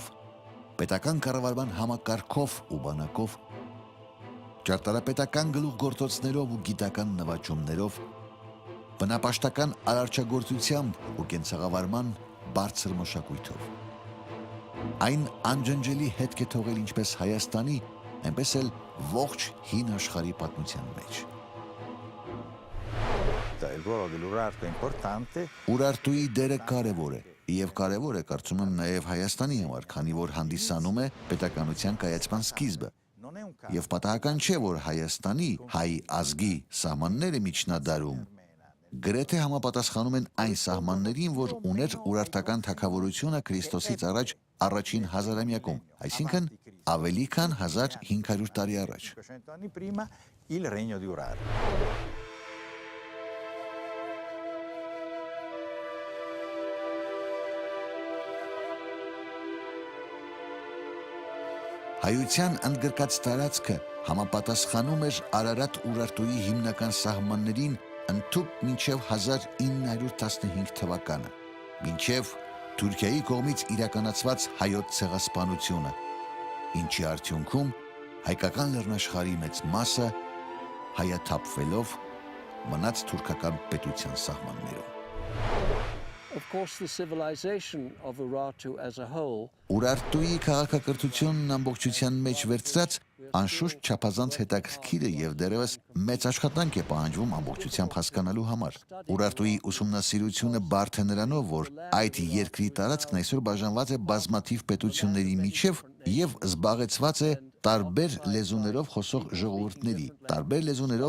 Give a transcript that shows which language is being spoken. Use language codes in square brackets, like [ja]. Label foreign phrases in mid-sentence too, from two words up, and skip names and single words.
[hy] պետական կառավարման համակարգով ու բանակով, ճարտարապետական գլուխգործոցներով ու գիտական նվաճումներով, բնապաշտական արարչագործությամբ ու կենցաղավարման բարձր մշակույթով։ Այն անջնջելի հետք է թողել ինչպես Հայաստանի, այնպես էլ ողջ հին աշխարհի պատմության մեջ։ [it] Il ruolo dell'Urartu è importante. [hy] Ուրարտուի դերը կարևոր է, եւ կարևոր է կարծում եմ նաեւ Հայաստանի համար, քանի որ հանդիսանում է պետականության կայացման սկիզբը։ Եվ պատահական չէ, որ Հայաստանի հայ ազգի սահմանները միջնադարում գրեթե համապատասխանում են այն սահմաններին, որ ուներ Ուրարտական թագավորությունը Քրիստոսից առաջ առաջին հազարամյակում, այսինքն ավելի քան 1500 տարի առաջ։ [it] 500 anni prima il regno di Urartu. [hy] Հայության ընդգրկած տարածքը համապատասխանում էր Արարատ Ուրարտուի հիմնական սահմաններին ընդհուպ մինչև 1915 թվականը, մինչև Թուրքիայի կողմից իրականացված հայոց ցեղասպանությունը, ինչի արդյունքում հայկական լեռնաշխարհի մեծ մասը հայաթափվելով մնաց թուրքական պետության սահմաններում։ [en] Of course, the civilization of Urartu as a whole [hy] Ուրարտուի քաղաքակրթությունն ամբողջության մեջ վերցրած անշուշտ չափազանց հետաքրքիր է եւ դեռևս մեծ աշխատանք է պահանջվում ամբողջությամբ հասկանալու համար։ Ուրարտուի ուսումնասիրությունը բարդ է նրանով, որ այդ երկրի տարածքն այսօր բաժանված է բազմաթիվ պետությունների միջև եւ զբաղեցված է տարբեր լեզուներով խոսող ժողովուրդների, տարբեր լեզուներով